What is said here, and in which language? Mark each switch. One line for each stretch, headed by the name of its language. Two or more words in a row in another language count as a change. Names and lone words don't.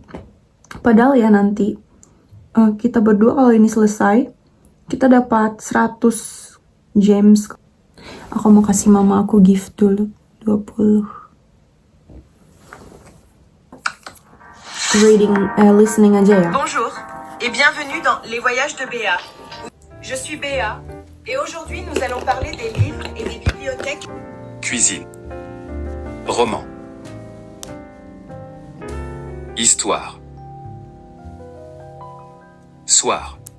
Indonesian: Padahal ya nanti kita berdua kalau ini selesai, kita dapat 100 gems. Aku mau kasih mama aku gift dulu, 20. Listening aja ya.
French: Bonjour et bienvenue dans Les Voyages de Béa. Je suis Béa et aujourd'hui nous allons parler des livres et des bibliothèques. Cuisine. Roman. Histoire. Soir.